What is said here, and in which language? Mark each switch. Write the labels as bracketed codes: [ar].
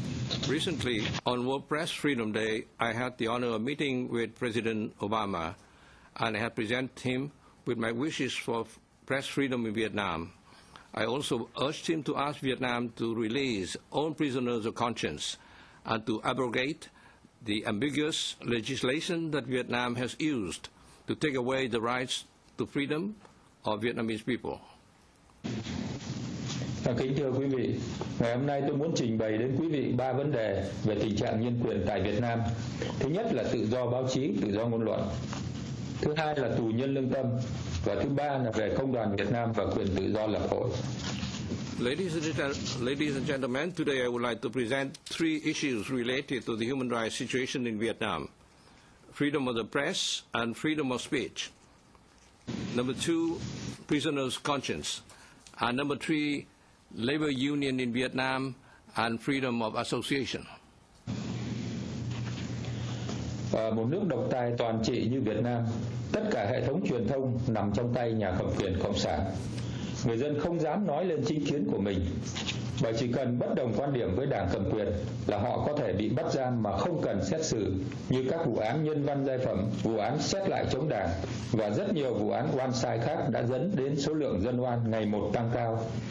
[en] Recently, on World Press Freedom Day, I had the honor of meeting with President Obama, and I had presented him with my wishes for press freedom in Vietnam. I also urged him to ask Vietnam to release all prisoners of conscience and to abrogate the ambiguous legislation that Vietnam has used to take away the rights to freedom of Vietnamese people. [vi] Kính thưa quý vị, ngày hôm nay tôi muốn trình bày đến quý vị 3 vấn đề về tình trạng nhân quyền tại Việt Nam. Thứ nhất là tự do báo chí, tự do ngôn luận. Thứ hai là tù nhân lương tâm, và thứ ba là về công đoàn Việt Nam và quyền tự do lập hội. [en] Ladies and gentlemen, today I would like to present 3 issues related to the human rights situation in Vietnam: freedom of the press and freedom of speech. Number 2, prisoners' conscience. And number 3, labor union in Vietnam and freedom of association. [vi] Ở một nước độc tài toàn trị như Việt Nam, tất cả hệ thống truyền thông nằm trong tay nhà cầm quyền cộng sản. Người dân không dám nói lên chính kiến của mình, bởi chỉ cần bất đồng quan điểm với đảng cầm quyền là họ có thể bị bắt giam mà không cần xét xử, như các vụ án nhân văn giai phẩm, vụ án xét lại chống đảng và rất nhiều vụ án oan sai khác đã dẫn đến số lượng dân oan ngày một tăng cao.